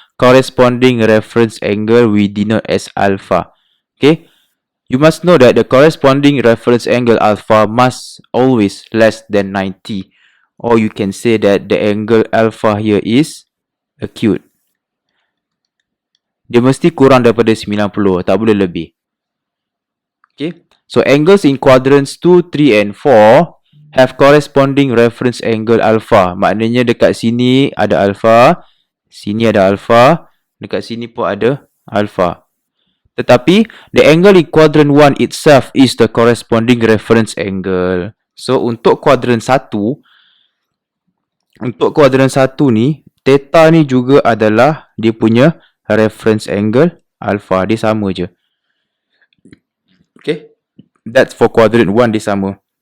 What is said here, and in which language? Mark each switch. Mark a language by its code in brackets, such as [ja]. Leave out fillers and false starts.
[en] Corresponding reference angle we denote as alpha. Okay, you must know that the corresponding reference angle alpha must always less than 90, or you can say that the angle alpha here is acute. [ms] Dia mesti kurang daripada 90, tak boleh lebih. [en] Okay, so angles in quadrants 2, 3, and 4 have corresponding reference angle alpha. [ms] Maknanya dekat sini ada alpha, sini ada alpha, dekat sini pun ada alpha. Tetapi [en] the angle in quadrant 1 itself is the corresponding reference angle. [ms] So untuk quadrant 1 ni, theta ni juga adalah dia punya reference angle alpha. Dia sama je. [en] Okay, that's for quadrant 1, [ms] dia sama.